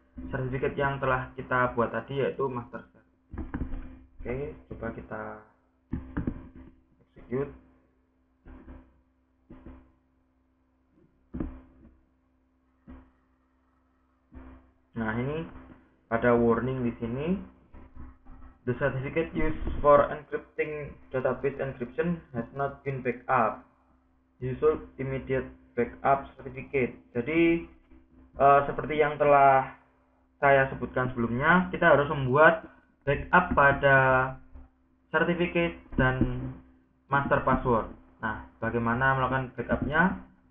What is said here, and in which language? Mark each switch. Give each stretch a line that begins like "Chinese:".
Indonesian: sertifikat yang telah kita buat tadi, yaitu master cert. Oke, coba kita execute. Nah, ini ada warning di sini.
English: The certificate used for encrypting database encryption has not been backed up. You should immediate backup certificate.
Indonesian: Jadi seperti yang telah saya sebutkan sebelumnya, kita harus membuat backup pada certificate dan master password. Nah, bagaimana melakukan backupnya?